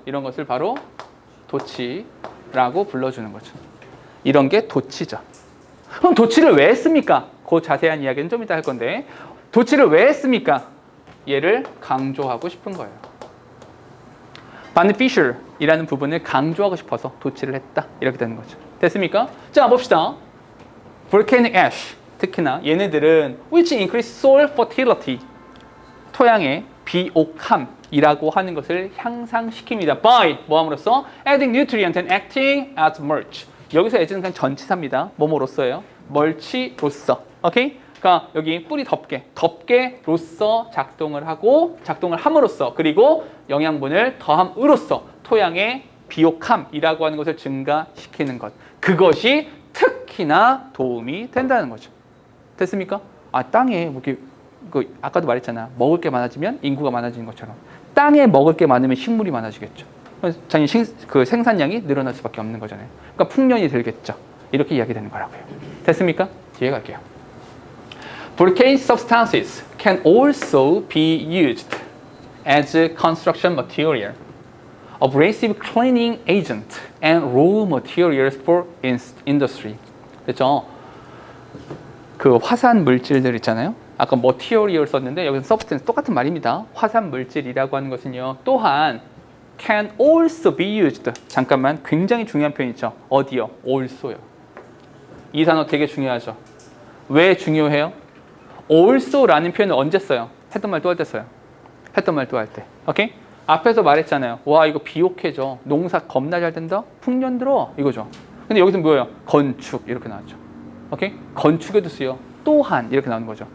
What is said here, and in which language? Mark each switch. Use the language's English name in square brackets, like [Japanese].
[Korean] 이런 것을 바로 도치라고 불러주는 거죠. 이런 게 도치죠. 그럼 도치를 왜 했습니까? 그 자세한 이야기는 좀 이따 할 건데 도치를 왜 했습니까? 얘를 강조하고 싶은 거예요. beneficial 이라는 부분을 강조하고 싶어서 도치를 했다. 이렇게 되는 거죠. 됐습니까? 자, 봅시다. [English] volcanic ash. [Korean] 특히나 얘네들은 [English] which increase soil fertility. [Korean] 토양의 비옥함이라고 하는 것을 향상시킵니다. [English] by [Korean] 뭐함으로써 [English] adding nutrient and acting as mulch. [Korean] 여기서 as는 그냥 전치사입니다. 뭐뭐로써예요? 멀치로써. 오케이? 그러니까 여기 뿌리 덮개로써 작동을 하고 작동을 함으로써 그리고 영양분을 더함으로써 토양의 비옥함이라고 하는 것을 증가시키는 것. 그것이 특히나 도움이 된다는 거죠. 됐습니까? 아, 땅에 뭐 이렇게 아까도 말했잖아. 먹을 게 많아지면 인구가 많아지는 것처럼 땅에 먹을 게 많으면 식물이 많아지겠죠. 당연히 그 생산량이 늘어날 수밖에 없는 거잖아요. 그러니까 풍년이 들겠죠. 이렇게 이야기되는 거라고요. 됐습니까? 뒤에 갈게요. [English] Volcanic substances can also be used as construction material, abrasive cleaning agent, and raw materials for industry. [Korean] 됐죠? 그 화산 물질들 있잖아요. 아까 material 썼는데 여기서 substance 똑같은 말입니다. 화산 물질이라고 하는 것은요. 또한 [English] can also be used. [Korean] 잠깐만, 굉장히 중요한 표현 있죠. 어디요? also요. 이 단어 되게 중요하죠. 왜 중요해요? also라는 표현을 언제 써요? 했던 말 또 할 때 써요. 했던 말 또 할 때. 오케이? 앞에서 말했잖아요. 와, 이거 비옥해져. 농사 겁나 잘 된다? 풍년 들어. 이거죠. 근데 여기서 뭐예요? 건축. 이렇게 나왔죠. 오케이? 건축에도 쓰여. 또한. 이렇게 나오는 거죠.